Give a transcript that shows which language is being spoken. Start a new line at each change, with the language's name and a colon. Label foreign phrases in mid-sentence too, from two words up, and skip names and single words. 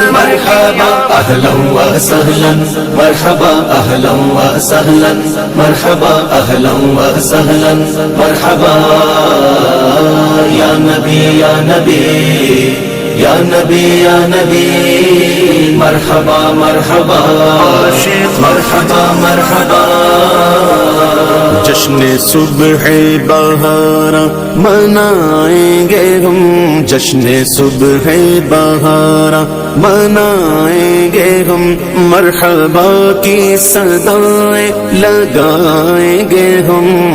Arabic: مرحبا اہلا و سہلا مرحبا اہلا و سہلا مرحبا اہلا و سہلا مرحبا یا نبی یا نبی یا نبی یا نبی مرحبا مرحبا مرحبا مرحبا
Urdu: جشن صبح بہارا منائیں گے ہم جشن صبح بہارا منائیں گے ہم مرحبا کی صدائیں لگائیں گے ہم